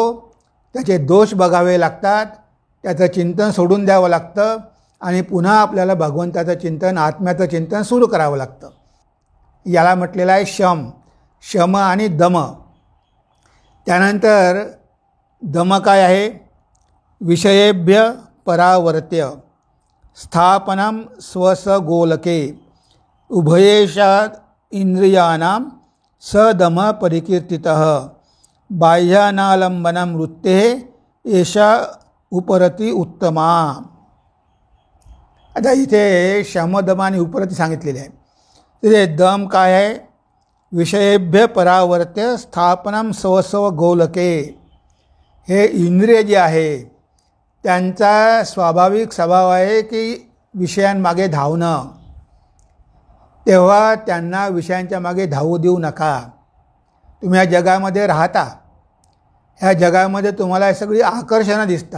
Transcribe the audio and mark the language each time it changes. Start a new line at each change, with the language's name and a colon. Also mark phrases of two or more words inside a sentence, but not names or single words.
Marathi: त्याचे दोष बघावे लागतात, त्याचं चिंतन सोडून द्यावं लागतं आणि पुन्हा आपल्याला भगवंताचं चिंतन, आत्म्याचं चिंतन सुरू करावं लागतं. याला म्हटलेलं आहे शम आणि दम. त्यानंतर दम काय आहे?
Sanskrit: विषयेभ्य परावर्त्य स्थापनम स्वसगोलके उभयेषाद इंद्रियाणां सदम परिकीर्तितः बाह्यानालंबनम वृत्ते एषा उपरती उत्तमा.
Marathi: आता इथे शमदम आणि उपरती सांगितलेले आहे. तिथे दम काय आहे?
Sanskrit: विषयेभ्य परावर्त्य स्थापनम स्वस्व गोलके.
Marathi: हे इंद्रिय जे आहे त्यांचा स्वाभाविक स्वभाव आहे की विषयांमागे धावणं. तेव्हा त्यांना विषयांच्या मागे धावू देऊ नका. तुम्ही या जगामध्ये राहता, ह्या जगामध्ये तुम्हाला सगळी आकर्षणं दिसतात.